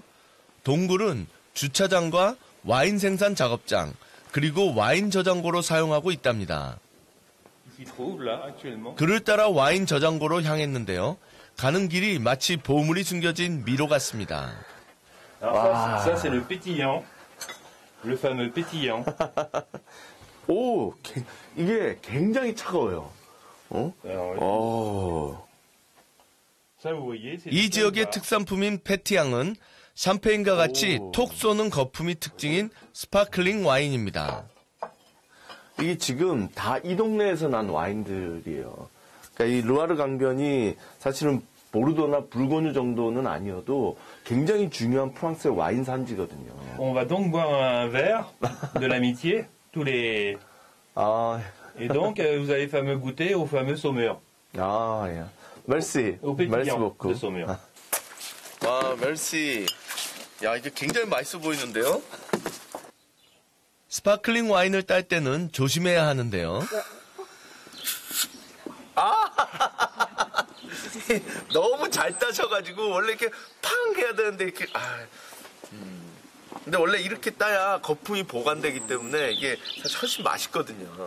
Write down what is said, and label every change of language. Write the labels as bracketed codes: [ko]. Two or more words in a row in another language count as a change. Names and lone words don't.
[ko] 동굴은 주차장과 와인 생산 작업장, 그리고 와인 저장고로 사용하고 있답니다. 그를 따라 와인 저장고로 향했는데요. 가는 길이 마치 보물이 숨겨진 미로 같습니다. [fr] Alors ça c'est le pétillant, le fameux pétillant. [ko] 오, 이게 굉장히 차가워요. [fr] Ça vous voyez, c'est [ko] 이 지역의 특산품인 페티앙은 샴페인과 같이 톡 쏘는 거품이 특징인 스파클링 와인입니다. 이게 지금 다 이 동네에서 난 와인들이에요. 그러니까 이 르와르 강변이 사실은 보르도나 불고뉴 정도는 아니어도 굉장히 중요한 프랑스의 와인 산지거든요. [fr] On va donc boire un verre de l'amitié, tous les. [ko] 아, [fr] Et donc vous allez fameux goûter au fameux Saumur, [ko] 아, 예. 멜시, [fr] au 멜시 pétillant [ko] 먹고. [fr] de Saumur. [ko] 와, 멜시. 야, 이게 굉장히 맛있어 보이는데요? 스파클링 와인을 딸 때는 조심해야 하는데요. 너무 잘 따셔가지고 원래 이렇게 팡 해야 되는데 이렇게 근데 원래 이렇게 따야 거품이 보관되기 때문에 이게 사실 훨씬 맛있거든요.